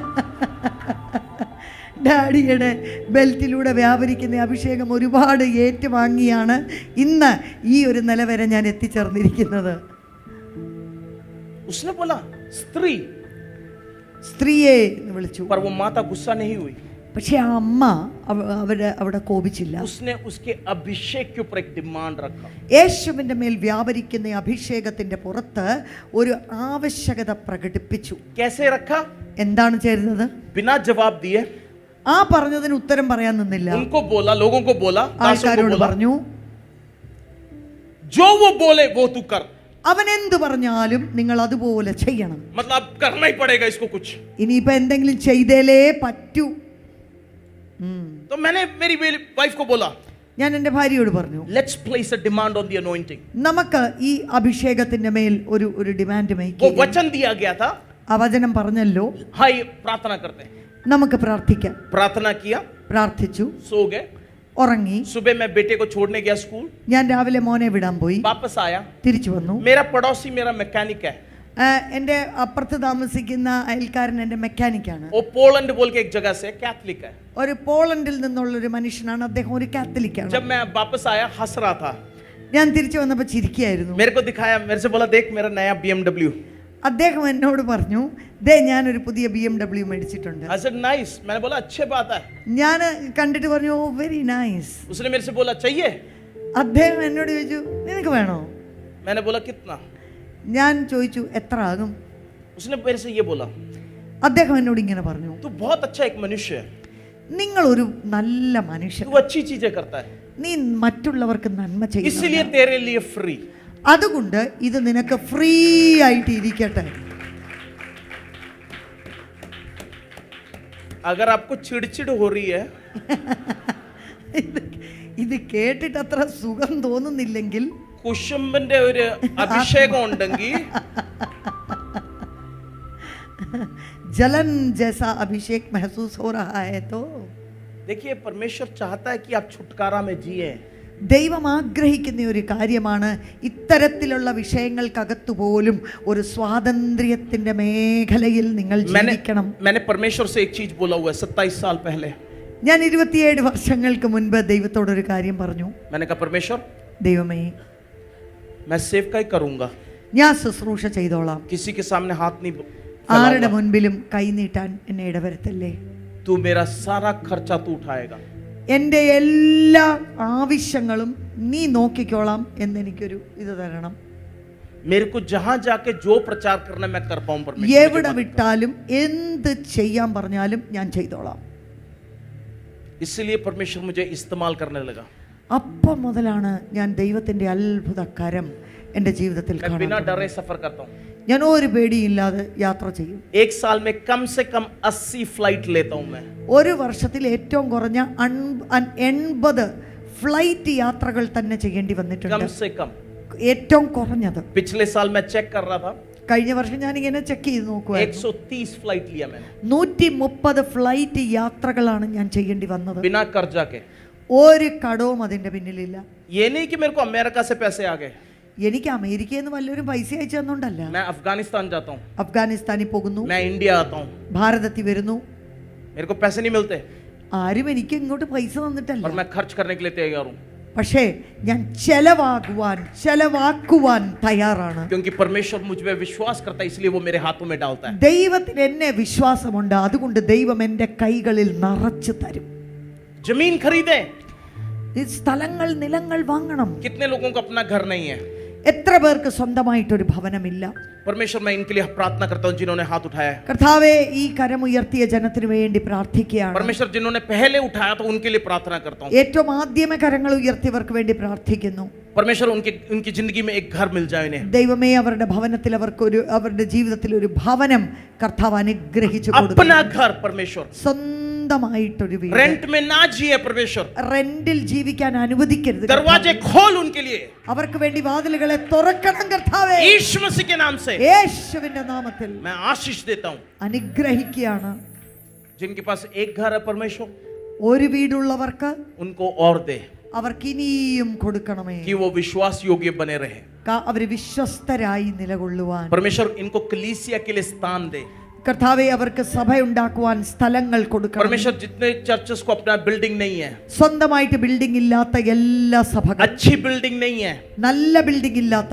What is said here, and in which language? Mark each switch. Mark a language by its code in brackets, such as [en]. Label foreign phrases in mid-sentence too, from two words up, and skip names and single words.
[ml] ഡാഡിയുടെ ബെൽറ്റിലൂടെ വ്യാപരിക്കുന്ന അഭിഷേകം ഒരുപാട് ഏറ്റുവാങ്ങിയാണ് ഇന്ന് ഈ ഒരു നില വരെ ഞാൻ എത്തിച്ചേർന്നിരിക്കുന്നത്. [hi] उसने बोला स्त्री, [ml] സ്ത്രീയെ എന്ന് വിളിച്ചു. [hi] पर वो माता गुस्सा नहीं हुई. [ml] പക്ഷെ ആ അമ്മ അവിടെ കോപിച്ചില്ല. [hi] उसने उसके अभिषेक के ऊपर एक डिमांड रखा. [ml] യേശുവിന്റെ മേൽ വ്യാപരിക്കുന്ന അഭിഷേകത്തിന്റെ പുറത്ത് ഒരു ആവശ്യകത പ്രകടിപ്പിച്ചു. [hi] कैसे रखा? [ml] എന്താണ് ചെയ്യുന്നത്? [hi] बिना जवाब दिए [ml] ആ പറഞ്ഞതിന് ഉത്തരം പറയാൻ നിന്നില്ല. [hi] उनको बोला, लोगों को बोला, [ml] ആൾക്കാരോട് പറഞ്ഞു, [hi] जो वो बोले वो तू कर. [ml] അവൻ എന്ത് പറഞ്ഞാലും നിങ്ങൾ അതുപോലെ ചെയ്യണം. [hi] मतलब करना ही पड़ेगा इसको कुछ. [ml] ഇനിയിപ്പോ എന്തെങ്കിലും ചെയ്തേലേ പറ്റൂ. [hi] तो मैंने मेरी वाइफ को बोला, [ml] ഞാൻ എൻ്റെ ഭാര്യയോട് പറഞ്ഞു, [en] let's place a demand on the anointing. [ml] നമുക്ക് ഈ അഭിഷേകത്തിന്റെ മേൽ ഒരു [en] demand make [hi] वो [ml] ചെയ്യാം. [hi] वचन दिया गया था. [ml] ആ വചനം പറഞ്ഞല്ലോ, [hi] हाँ ये प्रार्थना करते हैं. [ml] നമുക്ക് പ്രാർത്ഥിക്കാം. [hi] प्रार्थना किया, [ml] പ്രാർത്ഥിച്ചു, [hi] सो गए. [ml] ഉറങ്ങി. [hi] सुबह मैं बेटे को छोड़ने गया स्कूल, [ml] ഞാൻ രാവിലെ മോനെ വിടാൻ പോയി. [hi] वापस आया. [ml] തിരിച്ചു വന്നു. [hi] मेरा पड़ोसी मेरा मैकेनिक है. [ml] എൻ്റെ അപ്പുറത്ത് താമസിക്കുന്ന അയൽക്കാരൻ എൻ്റെ മെക്കാനിക്കാണ്. [hi] वो पोलैंड बोल के एक जगह से कैथलिक है. [ml] ഒരു പോളണ്ടിൽ നിന്നുള്ള ഒരു മനുഷ്യനാണ്. അദ്ദേഹം ഒരു കാത്തലിക്കാണ്. [hi] जब मैं वापस आया हंस रहा था. [ml] ഞാൻ തിരിച്ചു വന്നപ്പോൾ ചിരിക്കുകയായിരുന്നു. [hi] मेरे को दिखाया, मेरे से बोला देख मेरा नया BMW. [ml] അദ്ദേഹം എന്നോട് പറഞ്ഞു, ദേ ഞാനൊരു പുതിയ BMW മേടിച്ചിട്ടുണ്ട്. [en] I said nice. [hi] मैंने बोला अच्छी बात है. [ml] ഞാൻ കണ്ടിട്ട് പറഞ്ഞു, [en] oh very nice. [hi] उसने मेरे से बोला चाहिए. [ml] അദ്ദേഹം എന്നോട് ചോദിച്ചു, നിനക്ക് വേണോ? [hi] मैंने बोला कितना? [ml] ഞാൻ ചോദിച്ചു, എത്ര ആകും? [hi] उसने मेरे से ये बोला, [ml] അദ്ദേഹം എന്നോട് ഇങ്ങനെ പറഞ്ഞു, [hi] तू बहुत अच्छा एक मनुष्य है, [ml] നിങ്ങൾ ഒരു നല്ല മനുഷ്യൻ, [hi] तू अच्छी चीजें करता है, [ml] നീ മറ്റുള്ളവർക്ക് നന്മ ചെയ്യുന്നു, [hi] इसलिए तेरे लिए फ्री. [ml] അതുകൊണ്ട് ഇത് നിനക്ക് ഫ്രീ ആയിട്ട് ഇരിക്കട്ടെ. [hi] अगर आपको चिड़चिड़ हो रही है, [ml] ഇത് കേട്ടിട്ട് അത്ര സുഖം തോന്നുന്നില്ലെങ്കിൽ, കുശുംബന്റെ ഒരു അഭിഷേകം ഉണ്ടെങ്കിൽ, [hi] जलन जैसा अभिषेक महसूस हो रहा है, तो देखिए परमेश्वर चाहता है कि आप छुटकारा में जिए. [ml] ദൈവം ആഗ്രഹിക്കുന്ന ഒരു കാര്യമാണ് ഇത്തരത്തിലുള്ള വിഷയങ്ങൾക്കകത്തു പോലും ഒരു സ്വാതന്ത്ര്യത്തിന്റെ മേഖലയിൽ നിങ്ങൾ ജീവിക്കണം. [hi] मैंने परमेश्वर से एक चीज बोला हुआ है 27 साल पहले. [ml] ഞാൻ 27 വർഷങ്ങൾക്ക് മുൻപ് ദൈവത്തോടൊരു കാര്യം പറഞ്ഞു. [hi] मैंने कहा परमेश्वर, [ml] ദൈവമേ, [hi] मैं सेवकाई करूंगा, [ml] ഞാൻ ശുശ്രൂഷ ചെയ്തോളാം, [hi] किसी के सामने हाथ नहीं [ml] ആരുടെ [hi] फैलाऊंगा, [ml] മുൻപിലും കൈനീട്ടാൻ എന്നെ ഇടവരുത്തല്ലേ, [hi] तू मेरा सारा खर्चा तू उठाएगा. [ml] എൻ്റെ എല്ലാ ആവശ്യങ്ങളും നീ നോക്കിക്കോളാം എന്നെനിക്കൊരു ഇത് തരണം. [hi] मेरे को जहां जाके जो प्रचार करना मैं कर पाऊं परमेश्वर. [ml] എവിടെ വിട്ടാലും എന്ത് ചെയ്യാൻ പറഞ്ഞാലും ഞാൻ ചെയ്തോളാം. [hi] इसलिए परमेश्वर मुझे इस्तेमाल करने लगा. [ml] അപ്പം മുതലാണ് ഞാൻ ദൈവത്തിന്റെ അത്ഭുത കരം എൻ്റെ ജീവിതത്തിൽ [hi] मैं बिना [ml] കാണാൻ. [hi] डरे सफर करता हूं. [ml] ഞാൻ ഒരു പേടിയില്ലാതെ യാത്ര ചെയ്യും. [hi] एक साल में कम से कम 80 फ्लाइट लेता हूं मैं. [ml] ഒരു വർഷത്തിൽ ഏറ്റവും കുറഞ്ഞ 80 ഫ്ലൈറ്റ് യാത്രകൾ തന്നെ ചെയ്യേണ്ടി [hi] कम [ml] വന്നിട്ടുണ്ട്. [hi] से कम. [ml] ഏറ്റവും കുറഞ്ഞത്. [hi] पिछले साल मैं चेक कर रहा था, [ml] കഴിഞ്ഞ വർഷം ഞാൻ ഇങ്ങനെ ചെക്ക് ചെയ്ത് നോക്കുവായിരുന്നു. [hi] 130 फ्लाइट लिया मैंने [ml] 130 ഫ്ലൈറ്റ് യാത്രകളാണ് ഞാൻ ചെയ്യേണ്ടി വന്നത്. [hi] बिना कर्जा के. [ml] ഒരു കടവും അതിന്റെ പിന്നിലില്ല. [hi] ये नहीं कि मेरे को अमेरिका से पैसे आ गए. [ml] എനിക്ക് അമേരിക്കയിൽ നിന്ന് വല്ലവരും പൈസ അയച്ചു തന്നോണ്ടല്ല. [hi] मैं अफगानिस्तान जाता हूँ, [ml] അഫ്ഗാനിസ്ഥാനിൽ പോകുന്നു, [hi] मैं इंडिया आता हूँ, [ml] ഭാരതത്തിൽ വരുന്നു, [hi] मेरे को पैसे नहीं मिलते [ml] ആരും എനിക്ക് ഇങ്ങോട്ട് പൈസ തന്നിട്ടല്ല. [hi] और मैं खर्च करने के लिए तैयार हूँ, [ml] പക്ഷേ ഞാൻ ചെലവാക്കുവാൻ തയ്യാറാണ്. [hi] क्योंकि परमेश्वर मुझ पे विश्वास करता है, इसलिए वो मेरे हाथों में डालता है. [ml] ദൈവത്തിന് എന്നെ വിശ്വാസമുണ്ട്, അതുകൊണ്ട് ദൈവം എൻ്റെ കൈകളിൽ നിറച്ചു തരും. [hi] जमीन खरीदे. [ml] ഈ സ്ഥലങ്ങൾ, നിലങ്ങൾ വാങ്ങണം. [hi] कितने लोगों को अपना घर नहीं है? [ml] എത്ര പേർക്ക് സ്വന്തമായിട്ടൊരു ഭവനമില്ല? [hi] परमेश्वर, मैं इनके लिए प्रार्थना करता हूँ जिन्होंने हाथ उठाया. [ml] കർത്താവേ, ഈ കരമുയർത്തിയ ജനത്തിനു വേണ്ടി പ്രാർത്ഥിക്കുകയാണ്. [hi] परमेश्वर, जिन्होंने पहले उठाया तो उनके लिए प्रार्थना करता हूँ. [ml] ഏറ്റവും ആദ്യമേ കരങ്ങൾ ഉയർത്തിയവർക്ക് വേണ്ടി പ്രാർത്ഥിക്കുന്നു. [hi] परमेश्वर, उनकी जिंदगी में एक घर मिल जाए इन्हें. [ml] ദൈവമേ, അവരുടെ ഭവനത്തിൽ അവരുടെ ജീവിതത്തിൽ ഒരു ഭവനം കർത്താവ് അനുഗ്രഹിച്ചു കൊടുക്കണം. [hi] अपना घर परमेश्वर, [ml] സ്വന്തമായിട്ടൊരു വീട്. [hi] रेंट में ना जिए परमेश्वर. [ml] റെന്റിൽ ജീവിക്കാൻ അനുവദിക്കരുത്. [hi] दरवाजे खोल उनके लिए. [ml] അവർക്ക് വേണ്ടി വാതിലുകളെ തുറക്കണം കർത്താവേ. [hi] यीशु मसीह के नाम से [ml] യേശുവിന്റെ നാമത്തിൽ [hi] मैं आशीष देता हूँ. [ml] അനുഗ്രഹിക്കുകയാണ്. [hi] जिनके पास एक घर है परमेश्वर, [ml] ഒരു വീടുള്ളവർക്ക് [hi] उनको और दे, [ml] അവർക്ക് ഇനിയും കൊടുക്കണമേ. [hi] कि वो विश्वास योग्य बने रहे. [ml] അവർ വിശ്വസ്തരായി നിലകൊള്ളുവാൻ [hi] परमेश्वर, इनको कलीसिया के लिए स्थान दे. [ml] കർത്താവെ, അവർക്ക് സഭ ഉണ്ടാക്കുവാൻ സ്ഥലങ്ങൾ കൊടുക്കണം. [hi] परमेश्वर, जितने चर्चेस को अपना बिल्डिंग नहीं है, [ml] സ്വന്തമായിട്ട് ബിൽഡിംഗ് ഇല്ലാത്ത എല്ലാ സഭകളും, [hi] अच्छी बिल्डिंग नहीं है, [ml] നല്ല ബിൽഡിംഗ് ഇല്ലാത്തവർ,